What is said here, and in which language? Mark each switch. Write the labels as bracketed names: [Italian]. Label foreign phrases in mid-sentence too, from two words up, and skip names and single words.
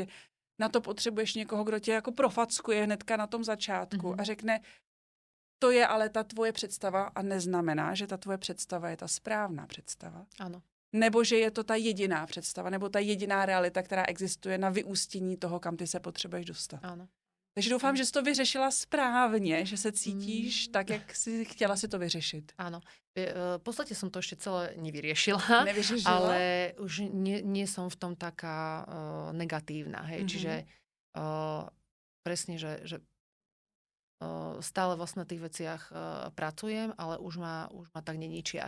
[Czech] Na to potřebuješ někoho, kdo tě jako profackuje hnedka na tom začátku a řekne, to je ale ta tvoje představa a neznamená, že ta tvoje představa je ta správná představa. Ano. Nebo že je to ta jediná představa, nebo ta jediná realita, která existuje na vyústění toho, kam ty se potřebuješ dostat. Ano. Takže doufám, že jsi to vyřešila správně, že se cítíš tak, jak si chtěla si to vyřešit. [Slovak] Áno. V podstate som to ešte celé nevyriešila. Ale už nie som v tom taká negatívna. Hej. Čiže presne, že stále vlastne na tých veciach pracujem, ale už ma tak neničia.